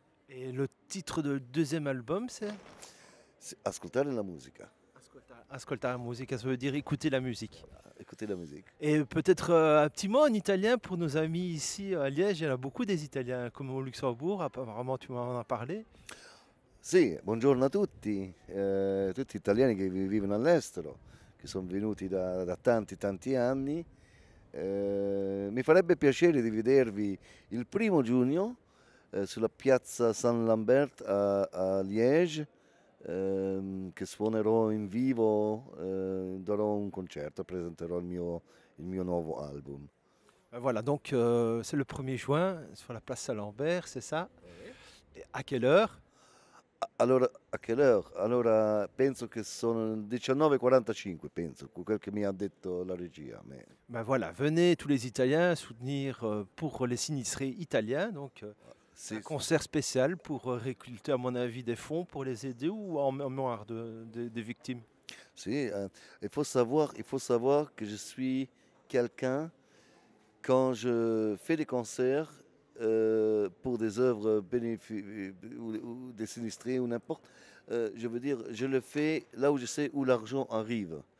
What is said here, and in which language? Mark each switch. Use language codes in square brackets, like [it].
[fr] Et le titre de deuxième album, c'est [it] Ascoltare la musica. Ascoltare musica, [fr] ça veut dire écouter la musique. Voilà, écouter la musique. Et peut-être un petit mot en italien pour nos amis ici à Liège. Il y en a beaucoup des Italiens, comme au Luxembourg, apparemment tu m'en as parlé. [it] Sì, buongiorno a tutti, tutti italiani che vivono all'estero, che sono venuti da tanti anni. Mi farebbe piacere di vedervi il 1° giugno sulla piazza Saint-Lambert a Liège, che suonerò in vivo, darò un concerto, presenterò il mio nuovo album. [fr] Voilà, donc c'est le 1er juin sur la place Saint-Lambert, c'est ça? Et à quelle heure? [it] Allora, a che ora? Allora, penso che sono 19:45, penso, quel che mi ha detto la regia. [fr] Ben voilà, venez tous les Italiens soutenir pour les sinistrés italiens. Donc, un concert spécial pour récolter, à mon avis, des fonds pour les aider ou en mémoire des victimes. Si, il faut savoir que je suis quelqu'un, quand je fais des concerts, pour des œuvres ou des sinistrés ou n'importe, je veux dire, je le fais là où je sais où l'argent arrive.